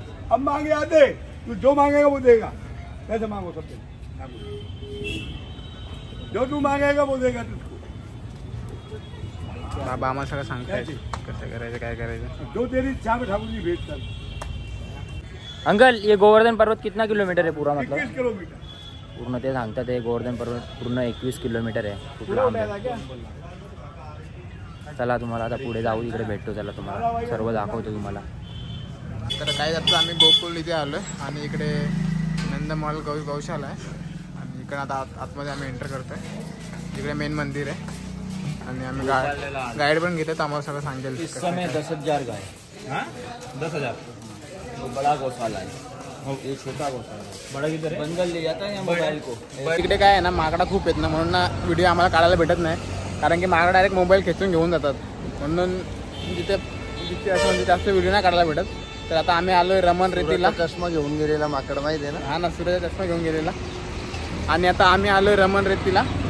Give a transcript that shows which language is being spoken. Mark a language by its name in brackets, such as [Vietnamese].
[Hindi] अब मांगे आते तू जो मांगेगा वो देगा. कैसे मांगो सबसे, जो तू मांगेगा वो देगा तुझको. [Marathi] बाबा आम्हाला सगळं सांगतायत कसं करायचं काय करायचं. [Hindi] जो तेरी इच्छा में ठाकुर जी भेजता. अंकल ये गोवर्धन पर्वत कितना किलोमीटर है पूरा? मतलब 21 किलोमीटर [Marathi] पूर्ण ते सांगतात. हे गोवर्धन पर्वत पूर्ण 21 किलोमीटर आहे. खूप लांब आहे. चला तुम्हाला आता पुढे जाऊ, इकडे भेटतो. चला तुम्हाला सर्व दाखवतो तुम्हाला. तर काय जातो आम्ही गोकुल इथे आलो आहे आणि इकडे नंदमॉल गौशाला आहे आणि इकडे आता आतमध्ये आम्ही एंटर करतो आहे. इकडे मेन मंदिर आहे आणि आम्ही गाईड पण घेतो, आम्हाला सगळं सांगेल. [Hindi] इस समय 10,000 गाय. हाँ 10,000. वो बड़ा गौशाला है, ये छोटा गौशाला है. बड़ा किधर है? बंगल ले जाता है मोबाइल को. [Marathi] इकडे काय आहे ना, माकडा खूप आहेत ना, म्हणून ना व्हिडिओ आम्हाला काढायला भेटत नाही, कारण की माकडा डायरेक्ट मोबाईल खेचून घेऊन जातात. म्हणून जिथे असं म्हणजे जास्त व्हिडिओ नाही काढायला भेटत. तर आता आम्ही आलोय रमण रेतीला. चष्मा घेऊन गेलेला माकड माहिती आहे ना. हा ना, सूर्याचा चष्मा घेऊन गेलेला. आणि आता आम्ही आलोय रमण रेतीला.